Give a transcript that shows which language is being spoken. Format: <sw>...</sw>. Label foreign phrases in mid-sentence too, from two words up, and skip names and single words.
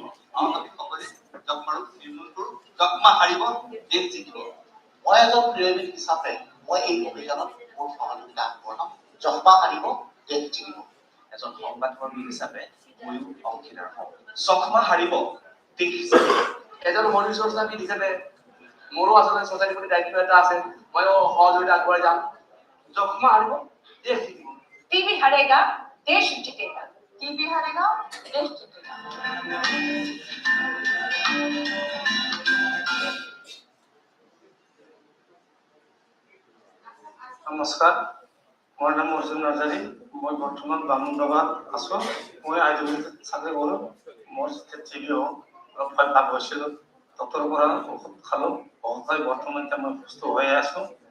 <as>আমি সকলোৱে যক্ষ্মা ৰোগ নিৰ্মূল কৰোঁ যক্ষ্মা হাৰিব দেশ জিকিব মই এজন ক্ৰীড়াবিদ হিচাপে মই এই অভিযানত মোৰ সহযোগিতা আগবঢ়াম যক্ষ্মা হাৰিব দেশ জিকিব এজন সংবাদকৰ্মী হিচাপে ময়ো অংশীদাৰ হওঁ যক্ষ্মা হাৰিব দেশ জিকিব এজন শৰীৰ চৰ্চাবিদ হিচাপে মোৰো আচলতে চৰ্চাৰ প্ৰতি দায়িত্ব এটা আছে ময়ো সহযোগিতা আগবঢ়াই যাম যক্ষ্মা হাৰিব দেশ জিকিব</as> <hi>टीबी हारेगा देश जीतेगा टीबी हारेगा देश जीतेगा</hi> <as>নমস্কাৰ মোৰ নাম অৰ্জুন নাৰ্জাৰী মই বৰ্তমান বামুণগাঁৱত আছো মই আইডিঅলজিত চাকৰি কৰোঁ মোৰ টিবি অলপ ভাল হৈছিলোঁ ডক্টৰৰ পৰা ঔষধ খালোঁ ঔষধ বৰ্তমান এতিয়া মই সুস্থ হৈ আছোঁ</as>